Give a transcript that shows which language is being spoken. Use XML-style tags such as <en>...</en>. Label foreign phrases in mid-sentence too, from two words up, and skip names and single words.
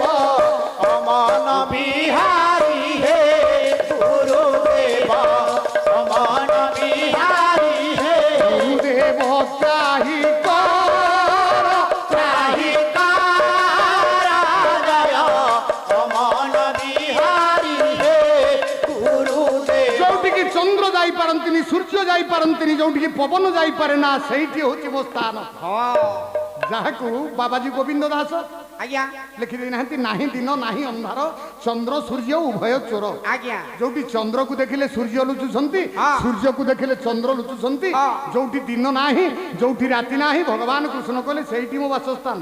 <bn>অমন বিহারী হে গুরুদেব অমন বিহারী হে গুরুদেব ত্রাহি কর ত্রাহি কার জয় অমন বিহারী হে গুরুদেব</bn> <or>ଯୋଉଠିକି ଚନ୍ଦ୍ର ଯାଇପାରନ୍ତିନି ସୂର୍ଯ୍ୟ ଯାଇପାରନ୍ତିନି ଯୋଉଠିକି ପବନ ଯାଇପାରେ ନା ସେଇଠି ହଉଛି ମୋ ସ୍ଥାନ ଯାହାକୁ ବାବାଜୀ ଗୋବିନ୍ଦ ଦାସ ଆଜ୍ଞା ଲେଖି ଦେଇନାହାନ୍ତି ନାହିଁ ଦିନ ନାହିଁ ଅନ୍ଧାର ଚନ୍ଦ୍ର ସୂର୍ଯ୍ୟ ଉଭୟ ଚୋର ଆଜ୍ଞା ଯୋଉଠି ଚନ୍ଦ୍ରକୁ ଦେଖିଲେ ସୂର୍ଯ୍ୟ ଲୁଚୁଛନ୍ତି ସୂର୍ଯ୍ୟକୁ ଦେଖିଲେ ଚନ୍ଦ୍ର ଲୁଚୁଛନ୍ତି ଯୋଉଠି ଦିନ ନାହିଁ ଯୋଉଠି ରାତି ନାହିଁ ଭଗବାନ କୃଷ୍ଣ କହିଲେ ସେଇଠି ମୋ ବାସସ୍ଥାନ</or>